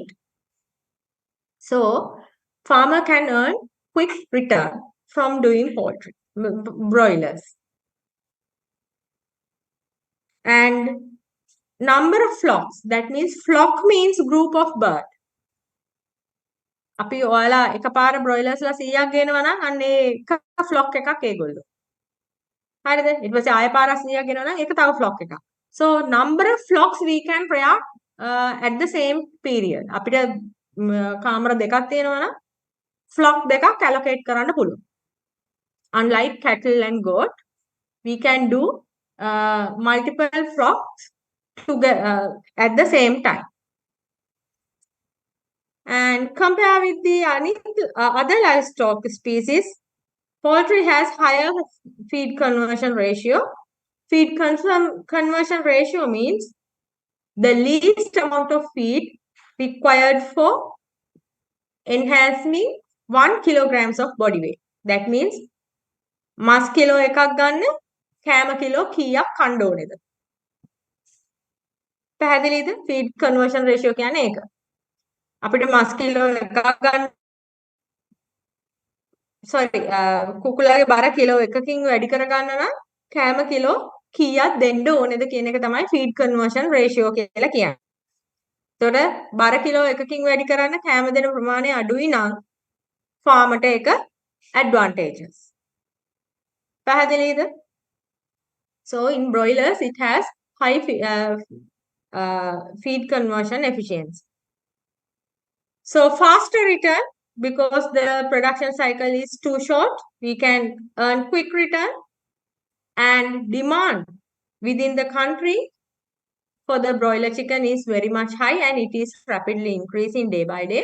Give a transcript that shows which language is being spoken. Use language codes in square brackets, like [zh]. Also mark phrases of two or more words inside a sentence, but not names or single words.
[en] So, farmer can earn quick return from doing poultry, broilers. And number of flocks, that means flock means group of bird. [si] අපි ඔයාලා එකපාර broilers ලා 100ක් ගෙනවා නම් අන්න ඒක flock එකක් ඒගොල්ලෝ. හරිද? ඊට පස්සේ ආයෙ පාරක් 100ක් ගෙනවා නම් ඒක තව flock එකක්. [en] So number of flocks we can rear at the same period. [si] අපිට කාමර දෙකක් තියෙනවා නම් flock දෙකක් allocate කරන්න පුළුවන්. [en] Unlike cattle and goat, we can do multiple flocks together at the same time. And compare with the other livestock species, poultry has higher feed conversion ratio. Feed conversion ratio means the least amount of feed required for enhancing 1 kilograms of body weight. That means [si] මස් කිලෝ එකක් ගන්න කෑම කිලෝ කීයක් කන්න ඕනේද? පැහැදිලිද? [en] feed conversion ratio [si] කියන්නේ ඒක. අපිට මස් කිලෝ එකක් ගන්න කුකුලාගේ බර කිලෝ එකකින් වැඩි කරගන්න නම් කෑම කිලෝ කීයක් දෙන්න ඕනේද කියන එක තමයි [en] feed conversion ratio [si] කියලා කියන්නේ. එතකොට බර කිලෝ එකකින් වැඩි කරන්න කෑම දෙන ප්‍රමාණය අඩුයි නම් ෆාමට ඒක advantages. පැහැදිලිද? [en] So in broilers it has high feed conversion efficiency. So faster return, because the production cycle is too short, we can earn quick return. And demand within the country for the broiler chicken is very much high and it is rapidly increasing day by day.